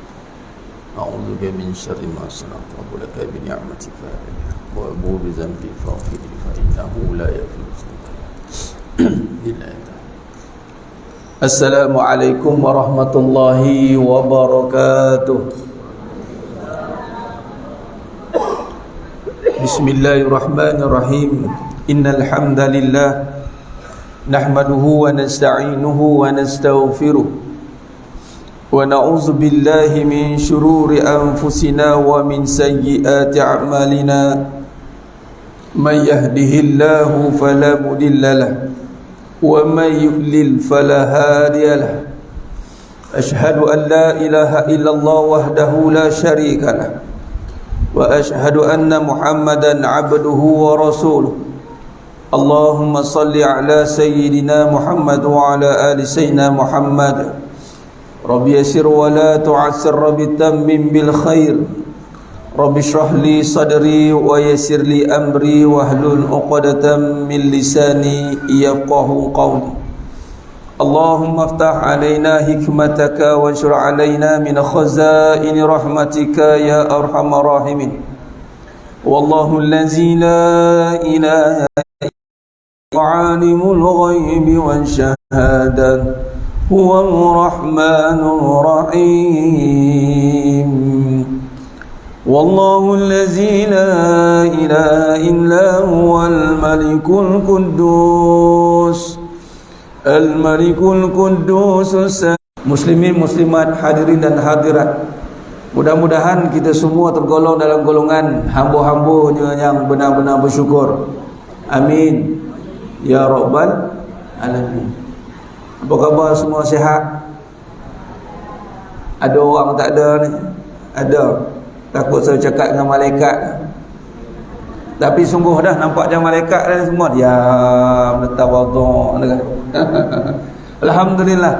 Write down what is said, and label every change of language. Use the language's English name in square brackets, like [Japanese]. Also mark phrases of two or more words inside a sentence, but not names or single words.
[Arabic] أعوذك من شر ما صنعت ولك بنعمتك علي وأبو بذنبي فاغفر لي فإنه لا يغفر إلا أنت. السلام عليكم ورحمة الله وبركاته. Bismillahirrahmanirrahim. إن الحمد لله نحمده ونستعينه ونستغفره ونعوذ بالله من شرور أنفسنا ومن سيئات أعمالنا. من يهده الله فلا مضل له ومن يضلل فلا هادي له. أشهد أن لا إله إلا الله وحده لا شريك له وأشهد أن محمدا عبده ورسوله. اللهم صل على سيدنا محمد وعلى آل سيدنا محمد. رب يسر ولا تعسر رب تمم بالخير. رب اشرح لي صدري ويسر لي أمري واحلل عقدة من لساني يفقهوا قولي. اللهم افتح علينا حكمتك وانشر علينا من خزائن رحمتك يا أرحم الراحمين. والله الذي لا إله عالم الغيب والشهادة هو الرحمن الرحيم. والله الذي لا إله إلا هو الملك القدوس الملك القدوس. [Malay] Muslimin muslimat, hadirin dan hadirat, mudah-mudahan kita semua tergolong dalam golongan hamba-hambanya yang benar-benar bersyukur. [Arabic] آمين يا رب العالمين. [Malay] Apa khabar, semua sihat? Ada orang tak ada ni? Ada. Takut saya cakap dengan malaikat, tapi sungguh dah nampak macam malaikat dah semua. Diam, tawaduk kan. Alhamdulillah.